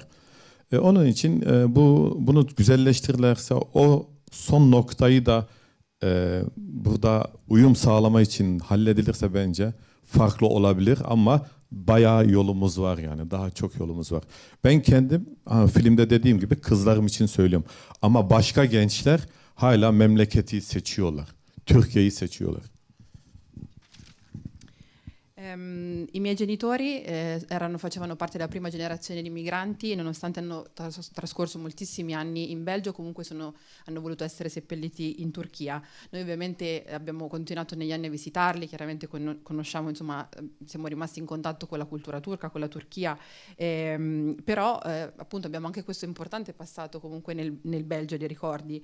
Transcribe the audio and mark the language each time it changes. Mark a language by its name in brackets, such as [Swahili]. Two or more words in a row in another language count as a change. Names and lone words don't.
[Turkish] Onun için bunu güzelleştirirlerse o son noktayı da burada uyum sağlama için halledilirse bence farklı olabilir ama bayağı yolumuz var yani. Daha çok yolumuz var. Ben kendim filmde dediğim gibi kızlarım için söylüyorum. Ama başka gençler hala memleketi seçiyorlar. Türkiye'yi seçiyorlar. [Italian] I miei genitori facevano parte della prima generazione di migranti e nonostante hanno trascorso moltissimi anni in Belgio, comunque hanno voluto essere seppelliti in Turchia. Noi ovviamente abbiamo continuato negli anni a visitarli, chiaramente conosciamo, insomma, siamo rimasti in contatto con la cultura turca, con la Turchia, però appunto abbiamo anche questo importante passato comunque nel Belgio dei ricordi.